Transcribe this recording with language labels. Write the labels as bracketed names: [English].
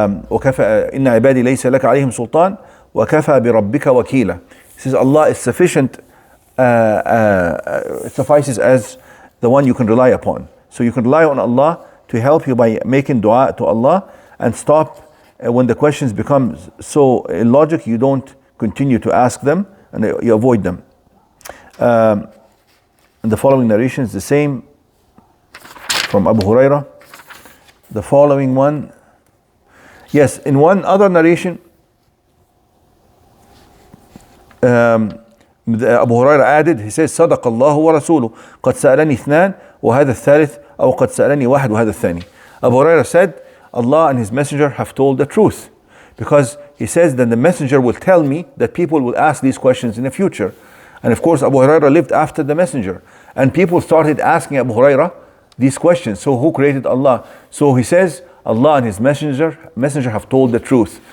[Arabic] وكفى إن عبادي ليس لك عليهم سلطان وكفى بربك وكيلا. [English] He says Allah is sufficient, it suffices as the one you can rely upon. So you can rely on Allah to help you by making dua to Allah, and stop when the questions become so illogical, you don't continue to ask them and you avoid them. And the following narration is the same from Abu Hurairah. The following one, yes, in one other narration, Abu Hurairah added, he says, [Arabic] صدق الله ورسوله قد سألني اثنان وهذا الثالث أو قد سألني واحد وهذا الثاني. [English] Abu Hurairah said, Allah and His Messenger have told the truth, because he says that the Messenger will tell me that people will ask these questions in the future. And of course Abu Hurairah lived after the Messenger, and people started asking Abu Hurairah these questions. So who created Allah? So he says, Allah and His Messenger have told the truth.